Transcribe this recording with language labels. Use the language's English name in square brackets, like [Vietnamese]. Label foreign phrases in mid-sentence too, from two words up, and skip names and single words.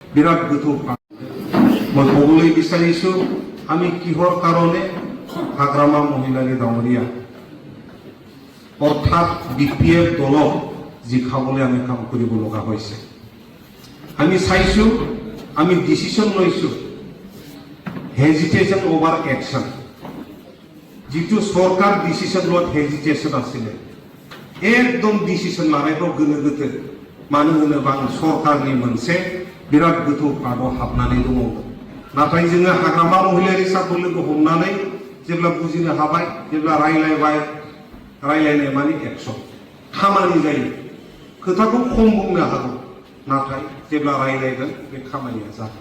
[Assamese] বিরাট গোথৌ মই ক'বলৈ বিচাৰিছো আমি কিহৰ কাৰণে হাগ্ৰামা মহিলাৰী ডাঙৰীয়া অৰ্থাৎ BPF দলক জিকাবলৈ আমি কাম কৰিব লগা হৈছে। আমি চাইছো আমি ডিচিশন লৈছো [English] hesitation over action. [Bodo] जितु सरकार डिसिसन लोट हेजिटेशन आसिले एकदम डिसिसन लानायफ्राव गोनो गोथो मानो होनोबा सरकारनि मोनसे बिराद गोथौ पार्टआव हाबनानै दङ। नाथाय जोङो हाग्रामा महिलारि साखौ लोगो हमनानै जेब्ला बुजिनो हाबाय जेब्ला रायलायनाय माने एक्सन खामानि जायो खोथाखौ खम बुंनो हागौ नाथाय जेब्ला रायलायगोन बे खामानिया जागोन।